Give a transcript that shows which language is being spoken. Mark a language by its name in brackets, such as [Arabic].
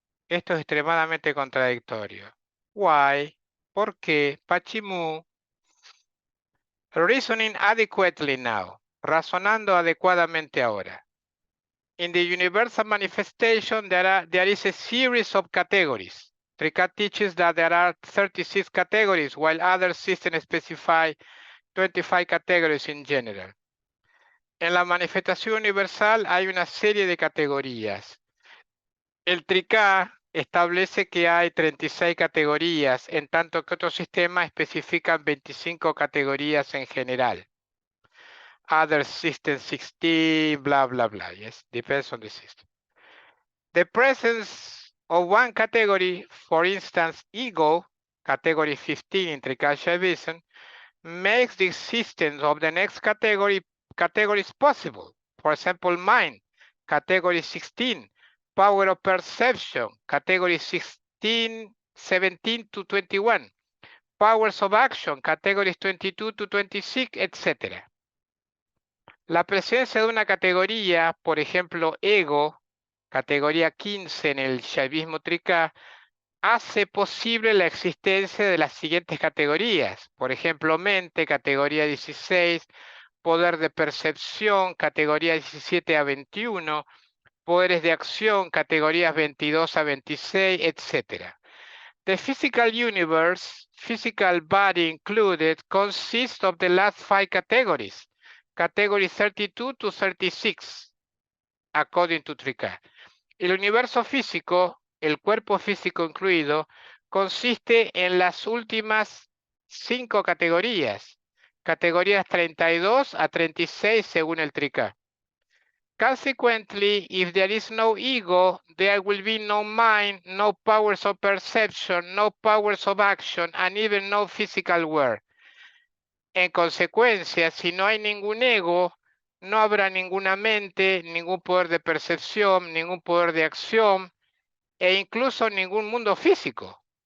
[Spanish] Esto es extremadamente contradictorio. [English] Why? [Spanish] ¿Por qué? Pachimu. [English] Reasoning adequately now. [Spanish] Razonando adecuadamente ahora. [English] In the universal manifestation, there is a series of categories. Tricad teaches that there are 36 categories, while other systems specify 25 categories in general. [Spanish] En la manifestación universal hay una serie de categorías. El TRICA establece que hay 36 categorías, en tanto que otros sistemas especifican 25 categorías en general. [English] Other system 16, blah, blah, blah. Yes, depends on the system. The presence of one category, for instance, ego, category 15 in TRICA Shaivism, makes the existence of the next categories possible. For example, mind, category 16, power of perception, category 16, 17 to 21, powers of action, categories 22 to 26, etc. [Spanish] La presencia de una categoría, por ejemplo, ego, categoría 15 en el Shaivismo Tricá, hace posible la existencia de las siguientes categorías. Por ejemplo, mente, categoría 16, poder de percepción, categoría 17 a 21, poderes de acción, categorías 22 a 26, etc. [English] The physical universe, physical body included, consists of the last 5 categories, categories 32 to 36, according to Tricá. [Spanish] El universo físico, el cuerpo físico incluido, consiste en las últimas 5 categorías, categorías 32 a 36 según el Tricá. [English] Consequently, if there is no ego, there will be no mind, no powers of perception, no powers of action, and even no physical world. [Spanish] En consecuencia, si no hay ningún ego, no habrá ninguna mente, ningún poder de percepción, ningún poder de acción, e incluso ningún mundo físico.